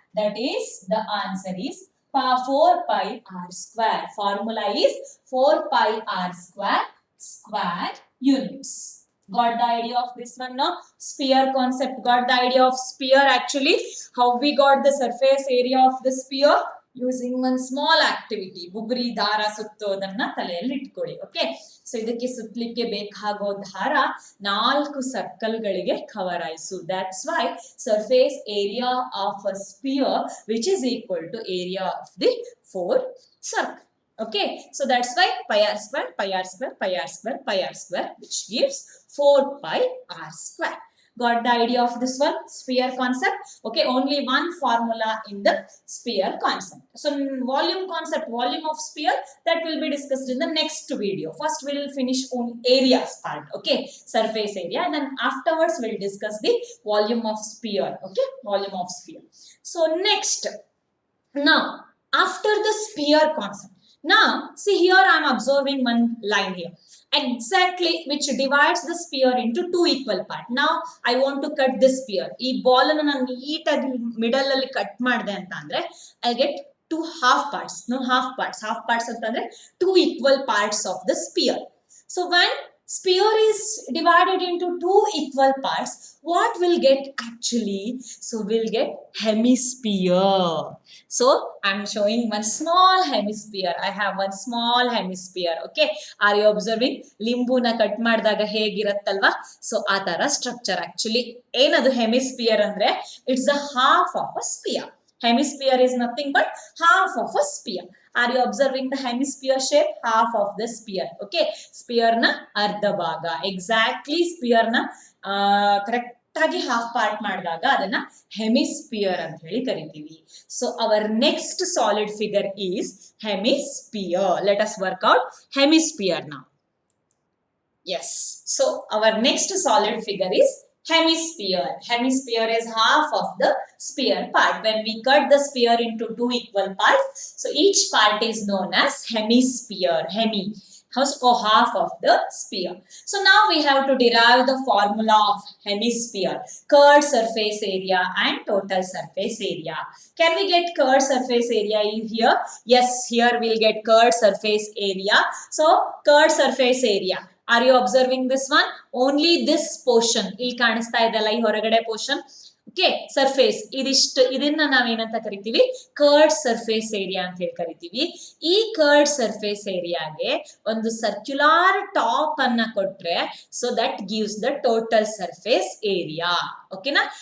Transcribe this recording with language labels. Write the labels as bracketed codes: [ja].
[en] That is, the answer is 4 pi r square. Formula is 4 pi r square units. Got the idea of this one, no? Sphere concept. Got the idea of sphere actually. How we got the surface area of the sphere? Using one small activity. [kn] ಬುಗುರಿ ದಾರ ಸುತ್ತೋದನ್ನ ತಲೆಯಲ್ಲಿ ಇಟ್ಕೊಳ್ಳಿ. Okay, so ಇದಕ್ಕೆ ಸುತ್ತಲಿಕ್ಕೆ ಬೇಕಾಗೋ ದಾರ 4 ಸರ್ಕಲ್ಗಳಿಗೆ cover ಆಯಿಸು. [en] That's why surface area of a sphere which is equal to area of the 4 circle. Okay, so that's why pi r square, pi r square, pi r square, pi r square, which gives 4 pi r square. Got the idea of this one? Sphere concept. Okay, only one formula in the sphere concept. So volume concept, volume of sphere, that will be discussed in the next video. First we will finish on areas part. Okay, surface area, and then afterwards we will discuss the volume of sphere. Okay, volume of sphere. So next, now after the sphere concept, now see here I am observing one line here exactly which divides the sphere into 2 equal parts. Now I want to cut this sphere. [kn] ಈ ball ಅನ್ನು ನಾನು ನೀಟಾಗಿ middle ಅಲ್ಲಿ cut ಮಾಡಿದೆ ಅಂತ ಅಂದ್ರೆ [en] I get 2 half parts. No, half parts ಅಂತಂದ್ರೆ 2 equal parts of the sphere. So when sphere is divided into 2 equal parts, what will get actually? So we'll get hemisphere. So I'm showing one small hemisphere. I have one small hemisphere. Okay, are you observing? [kn] ಲಿಂಬುನ cut ಮಾಡಿದಾಗ ಹೇಗಿರತ್ತಲ್ವಾ? So ಆ ತರ structure. [en] actually [kn] ಏನದು hemisphere ಅಂದ್ರೆ [en] It's a half of a sphere. Hemisphere is nothing but half of a sphere. Are you observing the hemisphere shape? Half of the sphere. Okay, [kn] sphere na ardha bhaga. Exactly sphere na correct ಆಗಿ half part ಮಾಡಿದಾಗ ಅದನ್ನ hemisphere ಅಂತ ಹೇಳಿ ಕರಿತೀವಿ. [en] So our next solid figure is hemisphere. Let us work out hemisphere now. Yes, so our next solid figure is hemisphere. Hemisphere is half of the sphere part. When we cut the sphere into 2 equal parts, so each part is known as hemisphere. Hemi, or half of the sphere. So now we have to derive the formula of hemisphere: curved surface area and total surface area. Can we get curved surface area here? Yes, here we'll get curved surface area. So curved surface area, are you observing this one? Only this portion [kn] ಇಲ್ಲಿ ಕಾಣಿಸ್ತಾ ಇದೆಲ್ಲ ಈ ಹೊರಗಡೆ portion. Okay, surface ಇದಿಷ್ಟು, ಇದನ್ನ ನಾವೇನಂತ ಕರಿತೀವಿ? Curved surface area ಅಂತ ಹೇಳಿ ಕರಿತೀವಿ. ಈ ಕರ್ಡ್ ಸರ್ಫೇಸ್ ಏರಿಯಾಗೆ ಒಂದು ಸರ್ಕ್ಯುಲರ್ ಟಾಪ್ ಅನ್ನ ಕೊಟ್ರೆ [en] So that gives the total surface area. [kn] ಓಕೆನಾ?